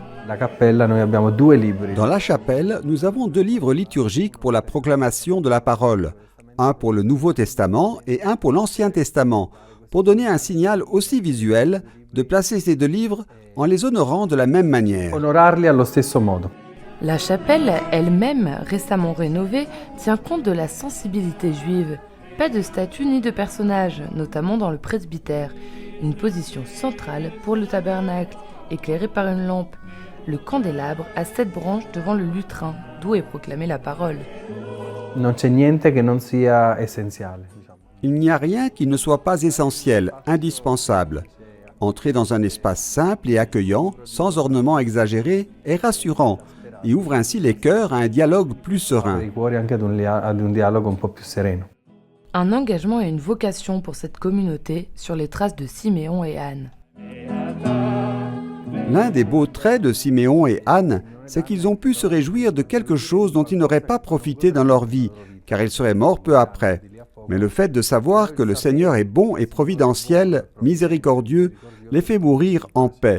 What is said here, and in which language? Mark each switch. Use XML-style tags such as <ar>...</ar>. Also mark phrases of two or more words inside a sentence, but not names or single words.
<fr>Dans la chapelle, nous avons deux livres liturgiques pour la proclamation de la parole, un pour le Nouveau Testament et un pour l'Ancien Testament, pour donner un signal aussi visuel, de placer ces deux livres en les honorant de la même manière.</fr> <it>Onorarli allo stesso modo.</it> <fr>La chapelle, elle-même, récemment rénovée, tient compte de la sensibilité juive. Pas de statue ni de personnage, notamment dans le presbytère. Une position centrale pour le tabernacle, éclairé par une lampe. Le candélabre a 7 branches devant le lutrin, d'où est proclamée la parole.</fr> <it>Non c'è niente che non sia essenziale.</it> <fr>Il n'y a rien qui ne soit pas essentiel, indispensable. Entrer dans un espace simple et accueillant, sans ornements exagérés, est rassurant et ouvre ainsi les cœurs à un dialogue plus serein.</fr> <it>I cuori anche ad un dialogo un po' più sereno.</it> <fr>Un engagement et une vocation pour cette communauté sur les traces de Siméon et Anne. L'un des beaux traits de Siméon et Anne, c'est qu'ils ont pu se réjouir de quelque chose dont ils n'auraient pas profité dans leur vie, car ils seraient morts peu après. Mais le fait de savoir que le Seigneur est bon et providentiel, miséricordieux, les fait mourir en paix.</fr>